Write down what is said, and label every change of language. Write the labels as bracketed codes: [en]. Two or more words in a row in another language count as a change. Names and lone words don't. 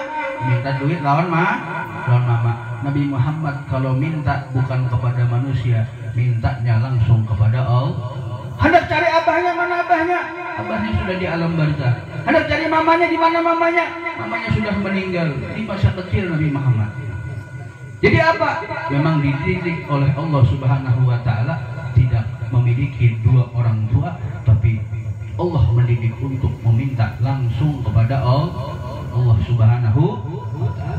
[bjn] Minta duit lawan mama. [id] Nabi Muhammad kalau minta bukan kepada manusia, mintanya langsung kepada Allah. Hendak cari abahnya, mana abahnya? Abahnya sudah di alam barzah. Hendak cari mamanya, di mana mamanya? Mamanya sudah meninggal di masa kecil Nabi Muhammad. Jadi apa? Memang dididik oleh [ar] الله سبحانه وتعالى [id] tidak memiliki dua orang tua, tapi Allah mendidik untuk meminta langsung kepada [ar] الله سبحانه وتعالى.